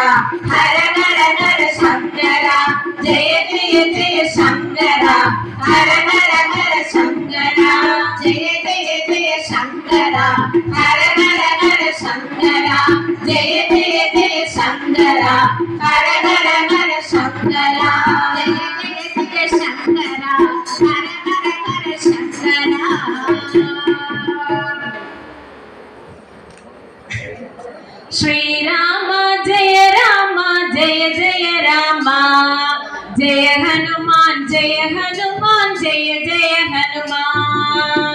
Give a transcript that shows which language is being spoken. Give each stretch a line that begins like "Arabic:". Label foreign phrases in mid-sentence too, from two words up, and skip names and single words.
Tamil: ஹர ஹர ஹர சங்கரா ஜெய ஜெய ஜெய சங்கரா ஹர ஹர ஹர சங்கரா ஜெய ஜெய ஜெய சங்கரா ஹர ஹர ஹர சங்கரா ஜெய ஜெய ஜெய சங்கரா ஹர ஹர ஹர சங்கரா ஜெய ஜெய ஜெய சங்கரா ஹர ஹர ஹர சங்கரா
Hindi: श्रीराम जय राम जय जय राम जय हनुमान जय हनुमान जय जय हनुमान